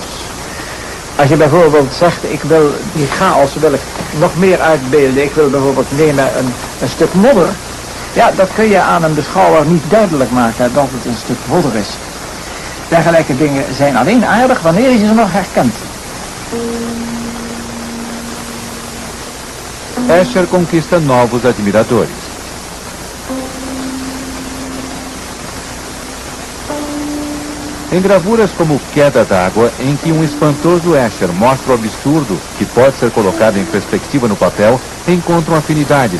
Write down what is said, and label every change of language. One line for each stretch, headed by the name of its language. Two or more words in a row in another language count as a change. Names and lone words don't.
Dutch: Als je bijvoorbeeld zegt, ik wil die chaos wil ik nog meer uitbeelden, ik wil bijvoorbeeld nemen een stuk modder, ja, dat kun je aan een beschouwer niet duidelijk maken dat het een stuk modder is. Dergelijke dingen zijn alleen aardig wanneer je ze nog herkent.
Portuguese: Escher conquista novos admiradores. Em gravuras como Queda d'Água, em que espantoso Escher mostra o absurdo que pode ser colocado em perspectiva no papel, encontram afinidades.